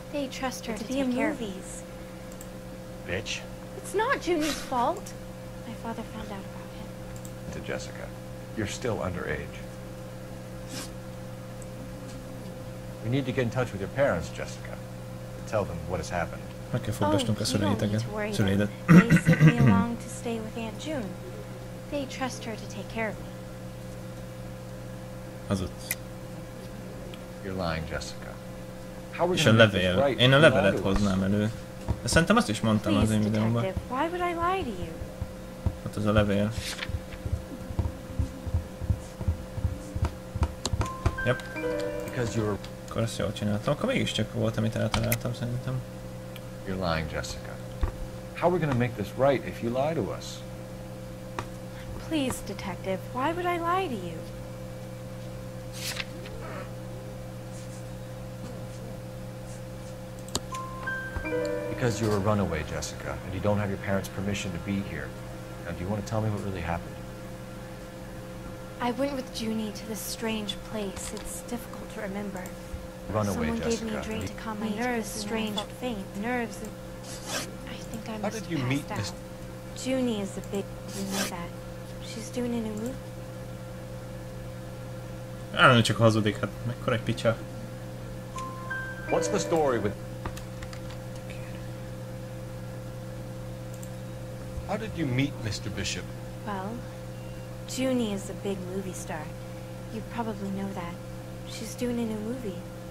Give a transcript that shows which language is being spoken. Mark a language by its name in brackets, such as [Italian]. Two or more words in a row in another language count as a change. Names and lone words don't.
[English] They trust her to be in movies. Bitch. It's not Junie's fault. My father found out about him. To Jessica, you're still underage. We need to get in touch with your parents, Jessica, to tell them what has happened. [Hungarian] Meg kell fogdosnunk a szüleiteket. Szüleidet. [English] They sent me along to stay with Aunt June. They trust her to take care of me. [Hungarian] Hazudsz. [English] You're lying, Jessica. How are we [Hungarian] És a [English] gonna make this [Hungarian] levél. [English] right? [Hungarian] Én a levelet hoznám elő. De szerintem azt is mondtam az én [English] Please, [Hungarian] videómban. [English] detective, why would I lie to you? [Hungarian] Ott az a levél. [English] Yep. Because you're... [Hungarian] Akkor ezt jól csináltam. Akkor mégiscsak volt, amit eltaláltam szerintem. [English] You're lying, Jessica. How are we gonna make this right if you lie to us? Please, detective, why would I lie to you? Because you're a runaway, Jessica, and you don't have your parents' permission to be here. Now, do you want to tell me what really happened? I went with Junie to this strange place. It's difficult to remember. Run away, Someone Jessica. gave me a drink to calm my nerves. Strange, faint nerves. And I think I must How did you have meet passed Miss? out. Junie is the big. You know that. She's doing a new movie. [Hungarian] Állandóan csak hazudik, hát mekkora egy picsa. [English] What's the story with... How did you meet Mr. Bishop? Well, Junie is a big movie star. You probably know that. She's doing a new movie.